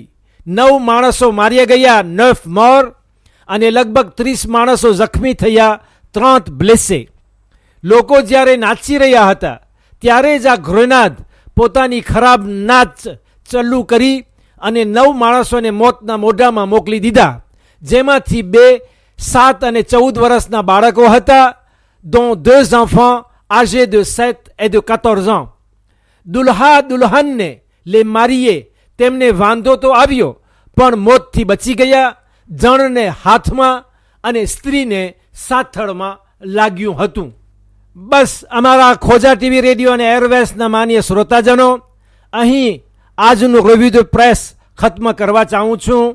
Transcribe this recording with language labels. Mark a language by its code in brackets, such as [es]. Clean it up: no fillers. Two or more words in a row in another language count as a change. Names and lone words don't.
[gu] 9 માણસો માર્યા ગયા, 9 મોર, અને લગભગ 30 માણસો જખમી થયા, 30 બ્લેસે. લોકો જ્યારે નાચી રહ્યા હતા ત્યારે જ આ ગ્રેનાદ પોતાની ખરાબ નાચ ચાલુ કરી અને 9 માણસોને મોતના મોઢામાં મોકલી દીધા, જેમાંથી 2 7 અને 14 વર્ષના બાળકો હતા, [fr] dont 2 enfants âgés de 7 et de 14 ans. [gu] દુલ્હા દુલ્હનને [fr] les mariés [gu] તેમને વાંધો તો આવ્યો, પણ મોતથી બચી ગયા. જણને હાથમાં અને સ્ત્રીને સાથળમાં લાગ્યું હતું. બસ અમારા ખોજા ટીવી રેડિયો અને એરવેસના માન્ય શ્રોતાજનો, અહીં આજનું [en] review the press [gu] ખત્મ કરવા ચાહું છું.